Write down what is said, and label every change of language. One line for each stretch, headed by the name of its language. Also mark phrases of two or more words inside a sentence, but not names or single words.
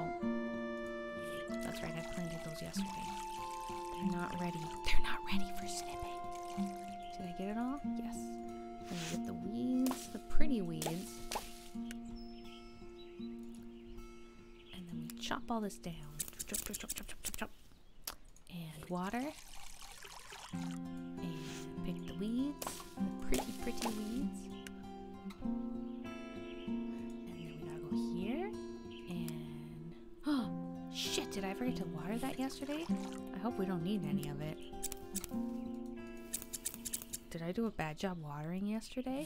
English: That's right, I planted those yesterday. They're not ready. They're not ready for snipping. Did I get it all? Yes. And we get the weeds, the pretty weeds. And then we chop all this down. Chop, chop, chop, chop, chop, chop, chop. And water. And pick the weeds. The pretty, pretty weeds. And then we gotta go here. And... oh, shit! Did I forget to water that yesterday? I hope we don't need any of it. Did I do a bad job watering yesterday?